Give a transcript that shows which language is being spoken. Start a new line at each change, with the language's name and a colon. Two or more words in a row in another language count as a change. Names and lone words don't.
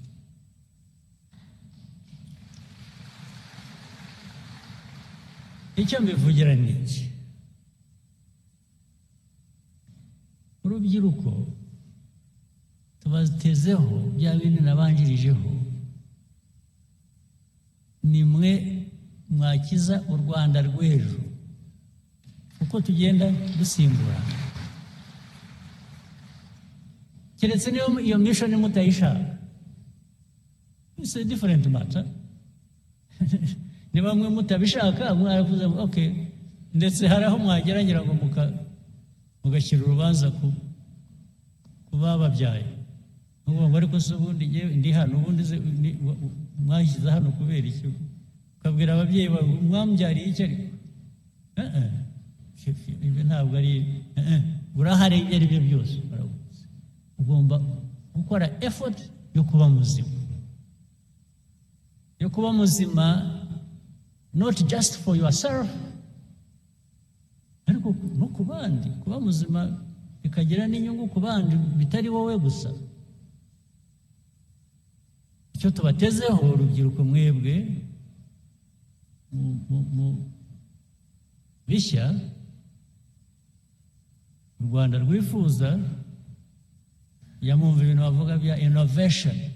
Kinyarwanda: Icyo mbivugira ni iki: urubyiruko tubatezeho bya bindi nabanjirijeho, nimwe mwakiza u Rwanda rw'ejo uko tugenda dusimburana. Keretse niyo iyo mission mutayishaka,
English: it's a different matter.
Kinyarwanda: Niba mwe mutabishaka mwaravuze okay, ndetse hari aho mwageragera ngo mugashyira urubanza ku bababyaye, ngo ariko se ubundi ndi hano, ubundi mwashyize hano kubera iki? Ukabwira ababyeyi mwambyariye iki? Ariko ibi ntabwo ari urahari. Ibyo ari byo byose ugomba gukora effort yo kuba muzima,
English: not just for yourself,
Kinyarwanda: ariko no ku bandi. Kuba muzima bikagira n'inyungu ku bandi, bitari wowe gusa. Icyo tubatezeho urubyiruko mwebwe bishya u Rwanda rwifuza, yamumva ibintu bavuga bya innovation.